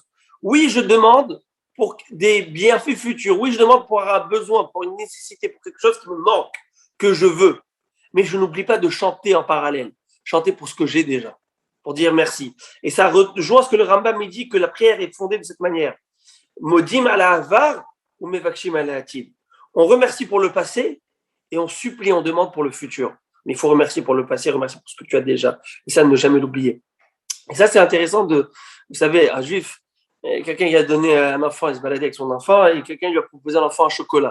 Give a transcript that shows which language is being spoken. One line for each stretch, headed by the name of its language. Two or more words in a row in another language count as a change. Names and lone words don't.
French: Oui, je demande pour des bienfaits futurs. Oui, je demande pour un besoin, pour une nécessité, pour quelque chose qui me manque, que je veux. Mais je n'oublie pas de chanter en parallèle. Chanter pour ce que j'ai déjà, pour dire merci. Et ça rejoint ce que le Rambam me dit, que la prière est fondée de cette manière.
Hebrew: מודים על העבר ומבקשים על העתיד.
French: On remercie pour le passé et on supplie, on demande pour le futur. Mais il faut remercier pour le passé, remercier pour ce que tu as déjà. Et ça, ne jamais l'oublier. Et ça, c'est intéressant vous savez, un juif, quelqu'un qui a donné un enfant, il se baladait avec son enfant, et quelqu'un lui a proposé à l'enfant un chocolat.